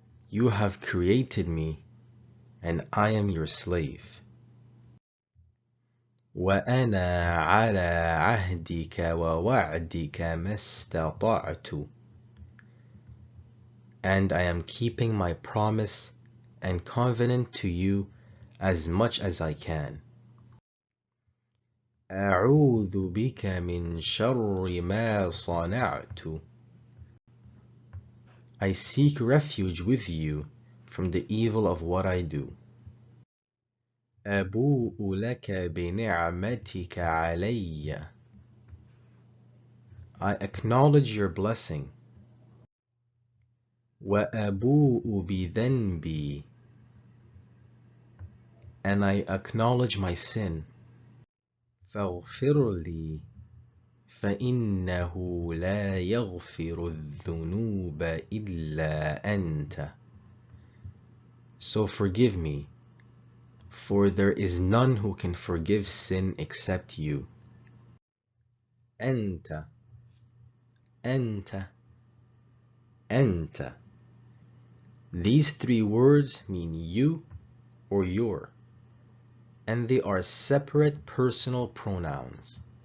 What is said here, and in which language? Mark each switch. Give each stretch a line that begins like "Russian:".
English: You have created me and I am your slave.
Arabic: وأنا على عهدك ووعدك ما استطعت.
English: And I am keeping my promise and covenant to you as much as I can.
Arabic: أعوذ بك من شر ما صنعت.
English: I seek refuge with you from the evil of what I do.
Arabic: أبوء لك بنعمتك علي.
English: I acknowledge your blessing.
Arabic: وأبوء بذنبي.
English: And I acknowledge my sin.
Arabic: فاغفر لي فإنه لا يغفر الذنوب إلا أنت.
English: So forgive me, for there is none who can forgive sin except you.
Arabic: أنت أنت أنت.
English: These three words mean you or your, and they are separate personal pronouns.